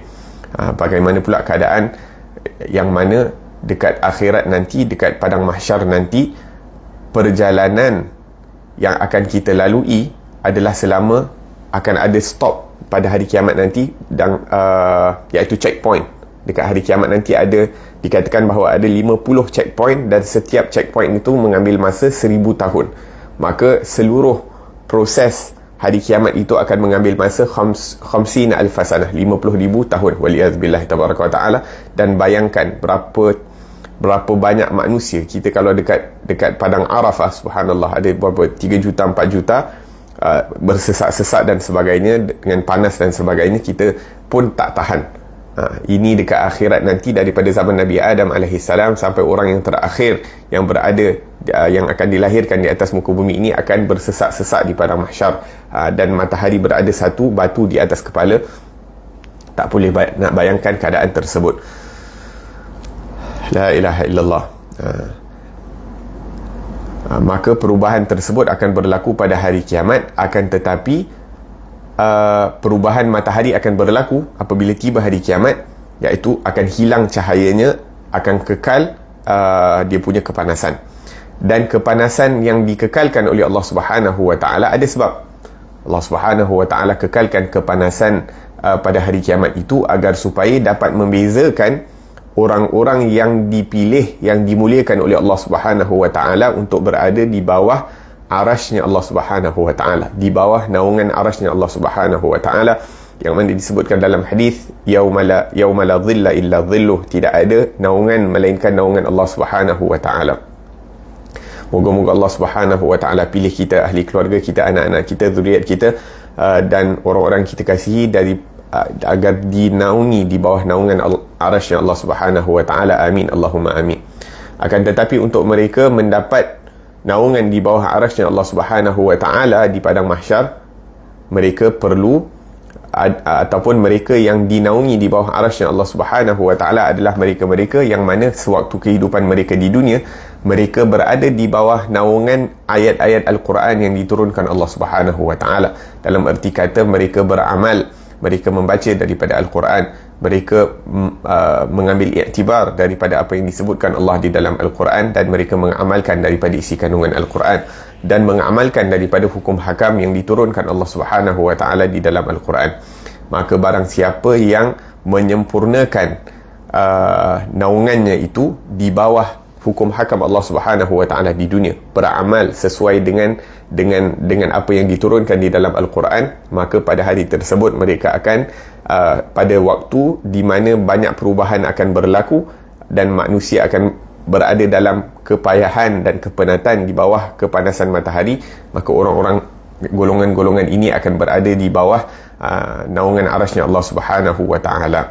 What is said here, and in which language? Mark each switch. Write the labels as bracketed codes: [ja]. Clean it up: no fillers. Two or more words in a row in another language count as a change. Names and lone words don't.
[ms] Bagaimana pula keadaan yang mana dekat akhirat nanti, dekat padang mahsyar nanti, perjalanan yang akan kita lalui adalah selama akan ada stop pada hari kiamat nanti, dan iaitu checkpoint. Dekat hari kiamat nanti ada, dikatakan bahawa ada 50 checkpoint, dan setiap checkpoint itu mengambil masa 1000 tahun. Maka seluruh proses hari kiamat itu akan mengambil masa 50 alfasanah, 50,000 tahun, [ar] والعياذ بالله تبارك وتعالى. [ms] Dan bayangkan berapa banyak manusia. Kita kalau dekat padang Arafah, subhanallah, ada berapa 3 juta 4 juta, bersesak-sesak dan sebagainya, dengan panas dan sebagainya, kita pun tak tahan. Ini dekat akhirat nanti, daripada zaman Nabi Adam AS sampai orang yang terakhir yang berada, yang akan dilahirkan di atas muka bumi ini, akan bersesak-sesak di padang mahsyar, dan matahari berada satu batu di atas kepala. Tak boleh nak bayangkan keadaan tersebut. [ar] لا إله إلا الله. [ms] Maka perubahan tersebut akan berlaku pada hari kiamat, akan tetapi perubahan matahari akan berlaku apabila tiba hari kiamat, iaitu akan hilang cahayanya, akan kekal dia punya kepanasan. Dan kepanasan yang dikekalkan oleh Allah [ar] سبحانه وتعالى [ms] ada sebab. Allah [ar] سبحانه وتعالى [ms] kekalkan kepanasan pada hari kiamat itu agar supaya dapat membezakan orang-orang yang dipilih, yang dimuliakan oleh Allah [ar] سبحانه وتعالى [ms] untuk berada di bawah arasy-Nya Allah [ar] سبحانه وتعالى, [ms] di bawah naungan arasy-Nya Allah [ar] سبحانه وتعالى, [ms] yang mana disebutkan dalam hadis, [ar] يوم لا ظل إلا ظله, [ms] tidak ada naungan melainkan naungan Allah [ar] سبحانه وتعالى. [ms] Moga-moga Allah [ar] سبحانه وتعالى [ms] pilih kita, ahli keluarga kita, anak-anak kita, zuriat kita, dan orang-orang kita kasihi agar dinaungi di bawah naungan arasy-Nya Allah [ar] سبحانه وتعالى. آمين اللهم آمين. [ms] Akan tetapi untuk mereka mendapat naungan di bawah arasy Allah [ar] سبحانه وتعالى [ms] di padang mahsyar, mereka perlu ataupun mereka yang dinaungi di bawah arasy Allah [ar] سبحانه وتعالى [ms] adalah mereka-mereka yang mana sewaktu kehidupan mereka di dunia, mereka berada di bawah naungan ayat-ayat Al-Quran yang diturunkan Allah [ar] سبحانه وتعالى. [ms] Dalam erti kata, mereka beramal, mereka membaca daripada Al-Quran, mereka mengambil iktibar daripada apa yang disebutkan Allah di dalam Al-Quran, dan mereka mengamalkan daripada isi kandungan Al-Quran, dan mengamalkan daripada hukum hakam yang diturunkan Allah [ar] سبحانه وتعالى [ms] di dalam Al-Quran. Maka barang siapa yang menyempurnakan naungannya itu di bawah hukum hakam Allah [ar] سبحانه وتعالى [ms] di dunia, beramal sesuai dengan dengan apa yang diturunkan di dalam Al-Quran, maka pada hari tersebut mereka akan pada waktu di mana banyak perubahan akan berlaku dan manusia akan berada dalam kepayahan dan kepenatan di bawah kepanasan matahari, maka orang-orang golongan-golongan ini akan berada di bawah naungan arasy Allah [ar] سبحانه وتعالى.